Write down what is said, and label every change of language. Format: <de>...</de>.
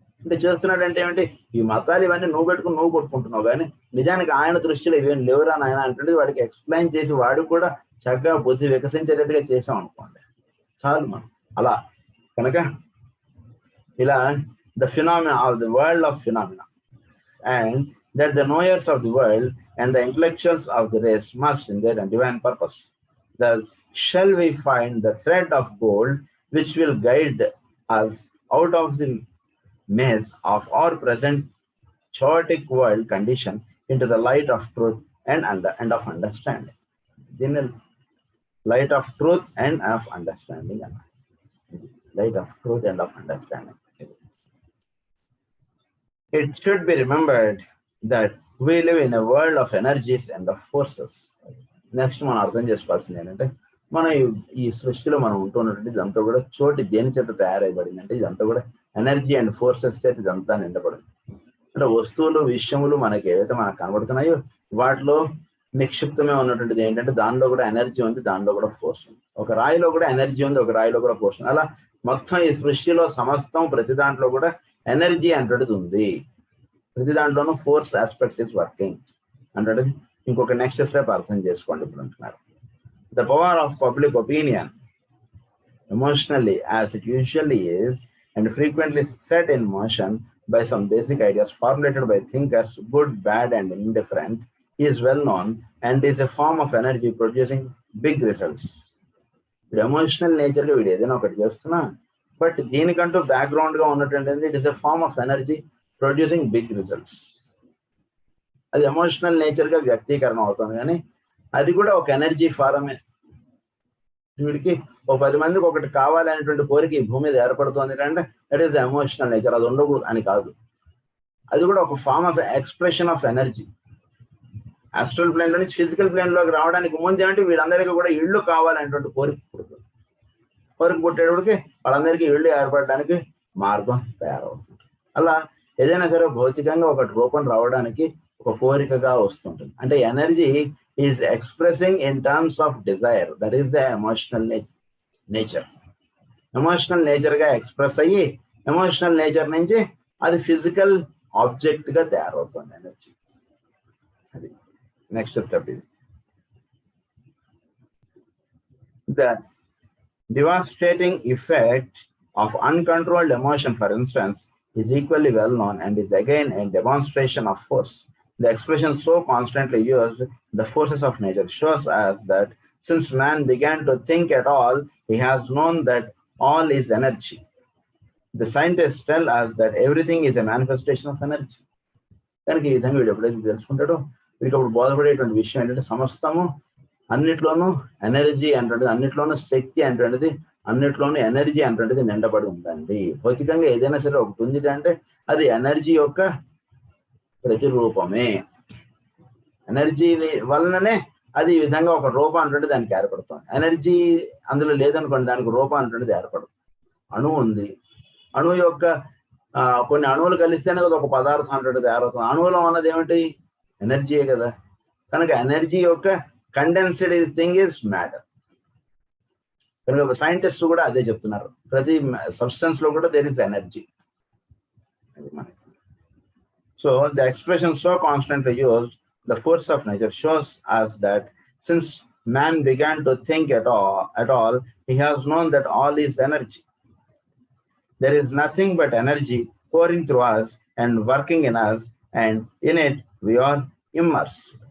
<te>అంటే చేస్తున్నాడు అంటే ఏమిటి? ఈ మతాలు ఇవన్నీ నువ్వు పెట్టుకుని నువ్వు కొట్టుకుంటున్నావు, కానీ నిజానికి ఆయన దృష్టిలో ఇవేం లేవురా నాయన అంటే వాడికి ఎక్స్ప్లెయిన్ చేసి వాడికి కూడా చక్కగా బుద్ధి వికసించేటట్టుగా చేసాం అనుకోండి చాలు మనం. అలా కనుక ఇలా</te> <en>The phenomena of the world of phenomena, and that the knowers of the world and the intellectuals of the race must in their divine purpose. Thus shall we find the thread of gold which will guide us out of the maze of our present chaotic world condition into the light of truth and of understanding. The light of truth and of understanding. Light of truth and of understanding. It should be remembered that we live in a world of energies and of forces.</en> <te>Next మనం అర్థం చేసుకోవాల్సింది ఏంటంటే మనం ఈ సృష్టిలో మనం ఉంటున్నటువంటి ఇదంతా కూడా చోటి దేని చేత తయారైబడింది అంటే ఇదంతా కూడా ఎనర్జీ అండ్ ఫోర్సెస్ చేత ఇదంతా నిండబడింది. అంటే వస్తువులు విషయములు మనకి ఏవైతే మనకు కనబడుతున్నాయో వాటిలో నిక్షిప్తమే ఉన్నటువంటిది ఏంటంటే దానిలో కూడా ఎనర్జీ ఉంది, దానిలో కూడా ఫోర్స్ ఉంది. ఒక రాయిలో కూడా ఎనర్జీ ఉంది, ఒక రాయిలో కూడా ఫోర్స్ ఉంది. అలా మొత్తం ఈ సృష్టిలో సమస్తం ప్రతి దాంట్లో కూడా ఎనర్జీ అంటేది ఉంది, ప్రతి దాంట్లోనూ</te> <en>force aspect is working</en> <te>అంటే ఇంకొక నెక్స్ట్ స్టెప్ అర్థం చేసుకోండి. ఇప్పుడు అంటున్నారు</te> <en>The power of public opinion emotionally as it usually is and frequently set in motion by some basic ideas formulated by thinkers, good, bad, and indifferent, is well known and is a form of energy producing big results.</en> <te>ఇప్పుడు emotional నేచర్గా వీడు ఏదైనా ఒకటి చేస్తున్నా but దీనికంటూ బ్యాక్గ్రౌండ్గా ఉన్నటువంటి</te> <en>It is a form of energy producing big results.</en> <te>అది emotional నేచర్గా వ్యక్తీకరణ అవుతుంది కానీ అది కూడా ఒక ఎనర్జీ ఫారమే. వీడికి ఒక 10 మందికి ఒకటి కావాలనేటువంటి కోరిక ఈ భూమి మీద ఏర్పడుతుంది అంటే</te> <en>That is the emotional nature.</en> <te>అది ఉండకూడదు అని కాదు, అది కూడా ఒక</te> <en>Form of expression of energy.</en> <te>Astral plane లో నుంచి ఫిజికల్ ప్లేన్ లోకి రావడానికి ముందు ఏమంటే వీళ్ళందరికీ కూడా ఇళ్ళు కావాలనేటువంటి కోరిక పుడుతుంది. కోరిక పుట్టేటప్పటికి వాళ్ళందరికీ ఇళ్ళు ఏర్పడడానికి మార్గం తయారవుతుంది. అలా ఏదైనా సరే భౌతికంగా ఒకటి రూపం రావడానికి ఒక కోరికగా వస్తుంటుంది.</te> <en>అంటే energy is expressing in terms of desire, that is the emotional nature.</en> <te>Emotional nature గా ఎక్స్ప్రెస్ అయ్యి ఎమోషనల్ నేచర్ నుంచి అది ఫిజికల్ ఆబ్జెక్ట్ గా తయారవుతుంది ఎనర్జీ. అది నెక్స్ట్ స్టెప్.</te> <en>ఇది the devastating effect of uncontrolled emotion, for instance, is equally well known and is again a demonstration of force. The expression so constantly used, the forces of nature, shows us that since man began to think at all, he has known that all is energy. The scientists tell us that everything is a manifestation of energy.</en> <te>కనుక ఈ విధంగా వీడు ఎప్పుడైతే తెలుసుకుంటాడో వీడికి అప్పుడు బోధపడేటువంటి విషయం ఏంటంటే సమస్తము అన్నిట్లోనూ ఎనర్జీ అంటుండేది, అన్నిట్లోనూ శక్తి అంటుండేది, అన్నిట్లోనూ ఎనర్జీ అంటుండేది నిండబడి ఉందండి. భౌతికంగా ఏదైనా సరే ఒకటి ఉంది అంటే అది ఎనర్జీ యొక్క ప్రతిరూపమే. ఎనర్జీ వలననే అది ఈ విధంగా ఒక రూపం అంటుంటే దానికి ఏర్పడుతుంది. ఎనర్జీ అందులో లేదనుకోండి దానికి రూపం అంటుండేది ఏర్పడుతుంది. అణువు ఉంది, అణువు యొక్క కొన్ని అణువులు కలిస్తేనే ఒక పదార్థం అంటుండేది తయారవుతుంది. అణువులో ఉన్నది ఏమిటి? ఎనర్జీయే కదా.</te> <en>కనుక ఎనర్జీ యొక్క condensed thing is matter.</en> <te>కనుక సైంటిస్ట్ కూడా అదే చెప్తున్నారు, ప్రతి సబ్స్టెన్స్ లో కూడా</te> <en>There is energy. So the expression so constantly used, the force of nature shows us that since man began to think at all, he has known that all is energy. There is nothing but energy pouring through us and working in us, and in it we are immersed.</en>